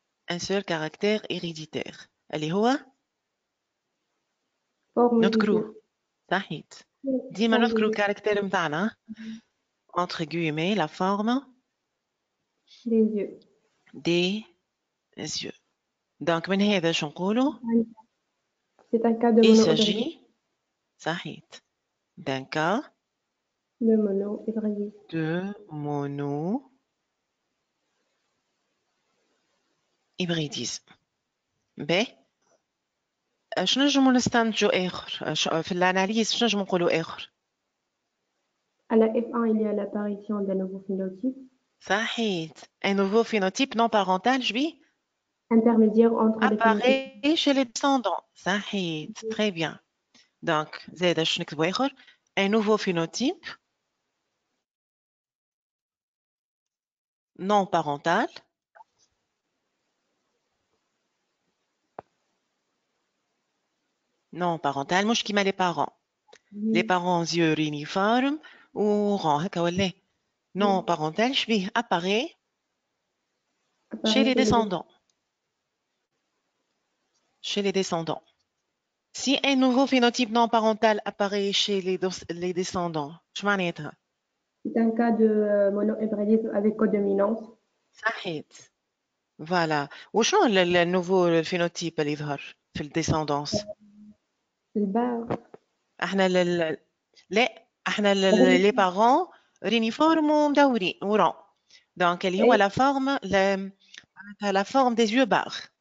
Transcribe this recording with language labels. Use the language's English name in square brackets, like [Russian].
[French] Par un seul caractère héréditaire. [Arabic] اللي هو نذكروا صحيت. ديما نذكروا الكاركتير متاعنا. [French] Entre guillemets, la forme des yeux. Des yeux. [Arabic] Donc, من هذا شو نقولوا؟ [French] C'est un cas de Il s'agit صحيت. d'un cas de mono-hybridisme. De mono-hybridisme. [Arabic] شنو نجمو نستنتجوا آخر؟ في الأناليز شنو نجمو نقولوا آخر؟ [French] À la F1, il y a l'apparition d'un nouveau phénotype. [Arabic] صحيت. [French] Un nouveau phénotype non parental, intermédiaire entre apparaît chez les descendants. صحيت. Très bien. Donc, [Arabic] زاد شنو نكتبوا آخر؟ [French] Un nouveau phénotype non parental [Arabic] مش كيما [French] les parents. Les parents yeux réuniformes ou rond [Arabic] هكا ولا [French] non parental [Arabic] شبيه [French] apparaît chez les descendants. Chez les descendants. Si un nouveau phénotype non parental apparaît chez les descendants, [Arabic] شو معناتها؟ [French] C'est un cas de monohybridisme avec codominance. [Arabic] صحيت. Voilà. وشنو النوفو phénotype اللي يظهر في الديسندانس؟ الباغ. احنا لا احنا لي بارون رينيفورم ومدورين ورون. دونك اللي هو لا فورم لا فورم دي يو باغ.